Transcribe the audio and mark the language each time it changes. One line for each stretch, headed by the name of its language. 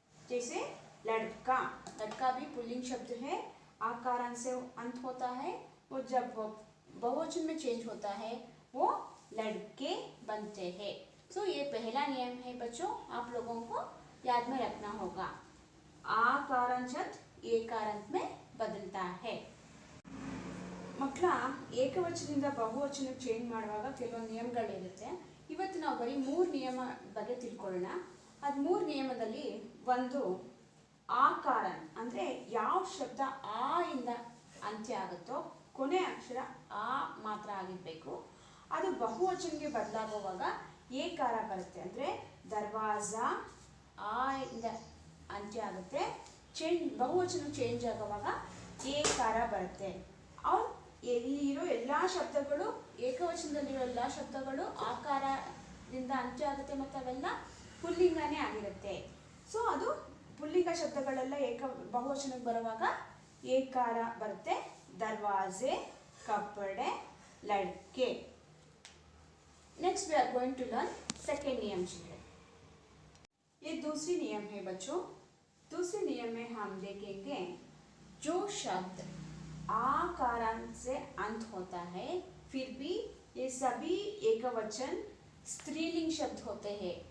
Hindi: जैसे लड़का भी पुल्लिंग शब्द है, आकारांत से अंत होता है, वो जब बहुवचन में चेंज होता है वो लड़के बनते हैं। सो ये पहला नियम है बच्चों, आप लोगों को याद में रखना होगा। आकारांत शब्द एकारांत में बदलता है।
Kannada: ಮಕ್ಕಳ ಏಕವಚನದಿಂದ ಬಹುವಚನಕ್ಕೆ ಚೇಂಜ್ ಮಾಡುವಾಗ ಕೆಲವೊಂದು ನಿಯಮಗಳಿರುತ್ತೆ. ಇವತ್ತು ನಾವು ಬರೀ 3 ನಿಯಮ ಬಗ್ಗೆ ತಿಳ್ಕೊಳ್ಳೋಣ. ಅದು 3 ನಿಯಮದಲ್ಲಿ ಒಂದು ಆಕಾರನ್ ಅಂದರೆ ಯಾವ ಶಬ್ದ ಆ ಇಂದ ಅಂತ್ಯ ಆಗುತ್ತೋ ಕೊನೆ ಅಕ್ಷರ ಆ ಮಾತ್ರ ಆಗಿರಬೇಕು. ಅದು ಬಹುವಚನಕ್ಕೆ ಬದಲಾಗುವಾಗ ಏಕಾರ ಬರುತ್ತೆ. ಅಂದರೆ ದರ್ವಾಜಾ ಆ ಇಂದ ಅಂತ್ಯ ಆಗುತ್ತೆ, ಬಹುವಚನ ಚೇಂಜ್ ಆಗುವಾಗ ಏಕಾರ ಬರುತ್ತೆ.
Hindi: और
Kannada: ಎಲ್ಲಿರೋ ಎಲ್ಲ ಶಬ್ದಗಳು ಏಕವಚನದಲ್ಲಿರೋ ಎಲ್ಲ ಶಬ್ದಗಳು ಆಕಾರದಿಂದ ಅಂತ್ಯ ಆಗುತ್ತೆ ಮತ್ತು ಅವೆಲ್ಲ ಪುಲ್ಲಿಂಗನೇ ಆಗಿರುತ್ತೆ. ಸೊ ಅದು ಪುಲ್ಲಿಂಗ ಶಬ್ದಗಳೆಲ್ಲ ಬಹುವಚನಕ್ಕೆ ಬರುವಾಗ ಏಕಾರ ಬರುತ್ತೆ.
Hindi: दरवाजे, कपड़े, लड़के.
English: Next we are going to learn second नियम children.
Hindi: ये दूसरी नियम है बच्चों. दूसरे नियम में हम देखेंगे जो शब्द आकारांत से अंत होता है फिर भी ये सभी एकवचन स्त्रीलिंग शब्द होते हैं.